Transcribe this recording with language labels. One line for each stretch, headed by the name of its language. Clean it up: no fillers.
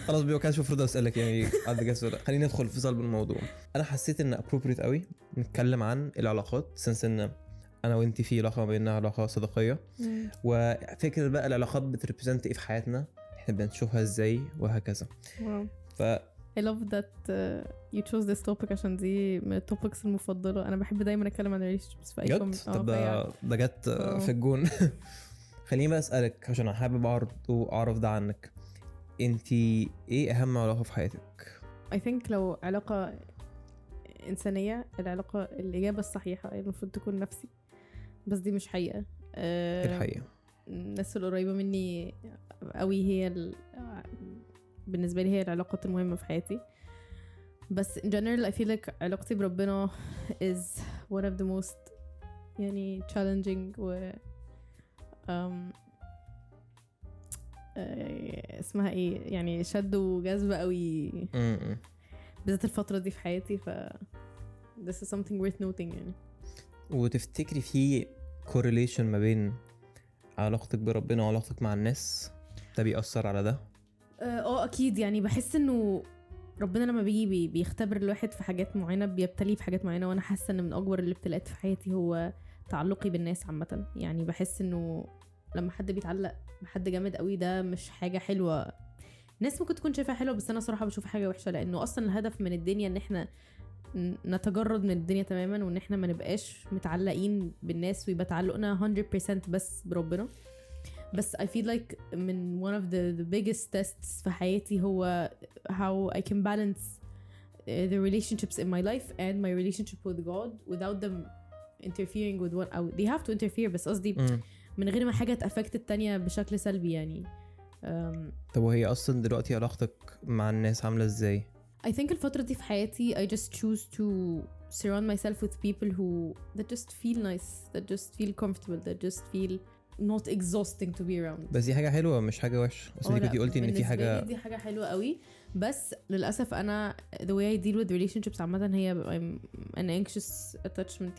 Arabic: خلاص بيو كانش المفروض اسالك يعني عندك جاسز ولا. خلينا ندخل في صلب الموضوع. انا حسيت ان appropriate قوي نتكلم عن العلاقات سنس ان انا وانتي في علاقه ما بيننا علاقه صداقيه وفكره بقى العلاقات بتريبريزنت ايه في حياتنا احنا بنشوفها ازاي وهكذا.
English: Wow. ف I love that you chose this topic
Arabic: عشان دي من التوبكس المفضلة. أنا بحب دايما أتكلم عن relationships في أي جد طب ده جت في الجون. خليني بقى اسالك عشان انا حابب اعرف ده عنك. انتي ايه اهم علاقه في حياتك؟
English: I think
Arabic: لو علاقة إنسانية الإجابة الصحيحة المفروض تكون نفسي، بس دي مش حقيقة. الحقيقه الناس القريبة مني قوي هي بالنسبة لي هي العلاقات المهمة في حياتي. بس
English: in general I feel like
Arabic: علاقتي بربنا
English: is one of the most
Arabic: يعني
English: challenging
Arabic: و اسمها ايه يعني شد وجذب قوي بالذات الفترة دي في حياتي.
English: ف this is something worth noting
Arabic: يعني. وتفتكري في correlation ما بين علاقتك بربنا وعلاقتك مع الناس ده بيأثر على ده؟ اكيد يعني بحس انه ربنا لما بيختبر الواحد في حاجات معينة بيبتلي في حاجات معينة، وانا حاسة ان من اكبر الابتلاءات في حياتي هو تعلقي بالناس عامة. يعني بحس انه لما حد بيتعلق بحد جامد قوي ده مش حاجة حلوة. الناس ممكن تكون شايفها حلوة بس انا صراحة بشوف حاجة وحشة، لانه اصلا الهدف من الدنيا ان احنا نتجرد من الدنيا تماما وان احنا ما نبقاش متعلقين بالناس ويبقى تعلقنا 100% بس بربنا. بس
English: I feel like
Arabic: من
English: one of the biggest tests
Arabic: في حياتي
English: هو how I can balance the relationships in my life and my relationship with God without them interfering with one
Arabic: أو
English: they have to interfere
Arabic: بس قصدي من غير ما حاجة تأفكت التانية بشكل سلبي يعني. طب وهي أصلا دلوقتي علاقتك مع الناس عاملة ازاي؟
English: I think
Arabic: الفترة دي في حياتي
English: I just choose to surround myself with people that just feel nice, that just feel comfortable, that just feel not exhausting to be around.
Arabic: بس دي حاجة حلوة مش حاجة وحشة. بس انتي كنتي قلتي ان في حاجة دي حاجة حلوة قوي. بس للأسف أنا
English: the way I deal with relationships
Arabic: عامة هي
English: I'm an anxious attachment.